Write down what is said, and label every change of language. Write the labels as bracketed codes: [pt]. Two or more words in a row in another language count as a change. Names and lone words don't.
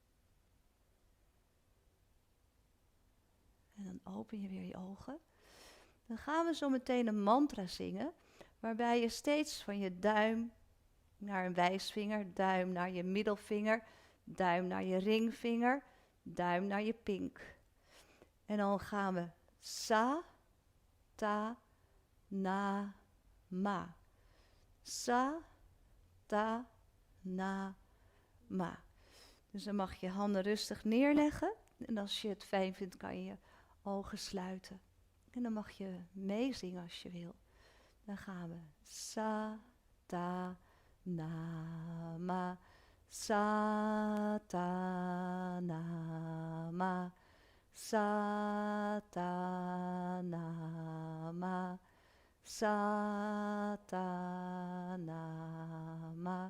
[nl] En dan open je weer je ogen. Dan gaan we zo meteen een mantra zingen, waarbij je steeds van je duim naar een wijsvinger, duim naar je middelvinger, duim naar je ringvinger, duim naar je pink. En dan gaan we [sa] sa, ta, na, ma. Sa, ta, na, ma. [nl] Dus dan mag je handen rustig neerleggen. En als je het fijn vindt, kan je je ogen sluiten. En dan mag je meezingen als je wil. Dan gaan we [sa] sa, ta, na, ma. Sa, ta, na, ma. Sa, ta, na, ma. Sa, ta, na, ma.